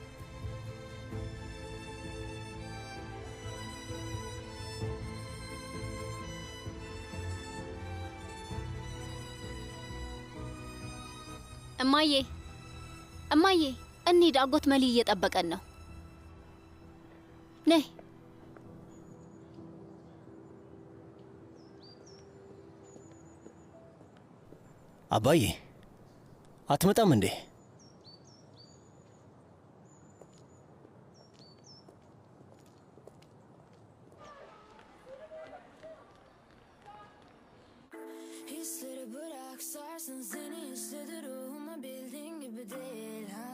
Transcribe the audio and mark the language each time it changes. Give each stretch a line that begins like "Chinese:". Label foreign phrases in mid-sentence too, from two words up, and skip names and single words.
Amharic: እማዬ እማዬ፣ እንሂድ። አጎት መሊ እየጠበቀን ነው። ነይ። አባዬ አትመጣም እንዴ?
Turkish: Hisleri bırak sarsın seni istedi ruhuma bildiğin gibi değil